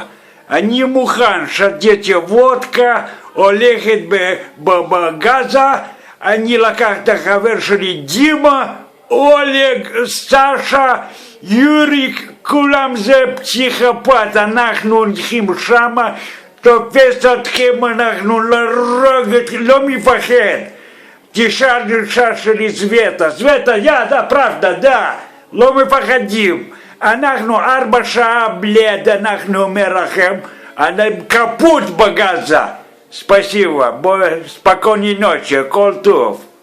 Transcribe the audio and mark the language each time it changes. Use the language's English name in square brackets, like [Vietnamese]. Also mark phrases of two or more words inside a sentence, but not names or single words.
[Hebrew] אני מוכן שתיתי וודקה, הולכת בגזה, אני לקח את החבר שלי דימה, אולג, סשה, יוריק, כולם זה פסיכופת, אנחנו הולכים שמה, תופס אתכם, אנחנו לא מפחד. תשאל אישה שלי סווטה, [Russian] да, правда, да, [Hebrew] לא מפחדים. אנחנו 4 שעה בלד, אנחנו אומר לכם, אני капут בגזה. [Russian] Спасибо, спокойной ночи, [Hebrew] כל טוב.